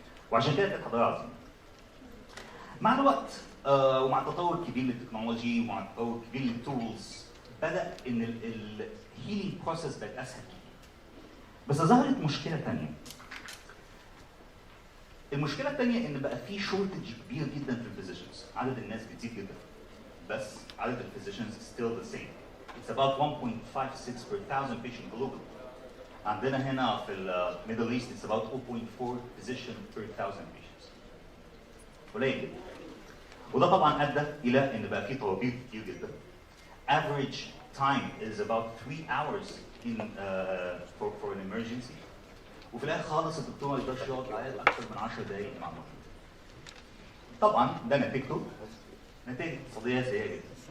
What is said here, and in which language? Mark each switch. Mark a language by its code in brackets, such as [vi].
[ar] وعشان كده كانت حضاره عظيمه. مع الوقت ومع التطور الكبير للتكنولوجي ومع التطور الكبير للتولز بدا ان الهيلينج بروسيس بقت اسهل. بس ظهرت مشكله ثانيه. المشكله الثانيه ان بقى في شورتج كبير جدا في الفيزيشنز، عدد الناس بتزيد جدا بس عدد الفيزيشنز [en] still the same. It's about 1.56 per thousand patient globally. [ar] عندنا هنا في الميدل ايست [en] it's about 0.4 physician per thousand patients. [ar] قليل جدا. وده طبعا ادى الى ان بقى في طوابير كتير جدا. [en] Average time is about 3 hours in for an emergency [ar] وفي الاخر خالص الدكتور ما يقدرش يقعد يعيط اكثر من 10 دقائق مع المريض. طبعا ده نتيجته نتائج اقتصاديه سيئه جدا.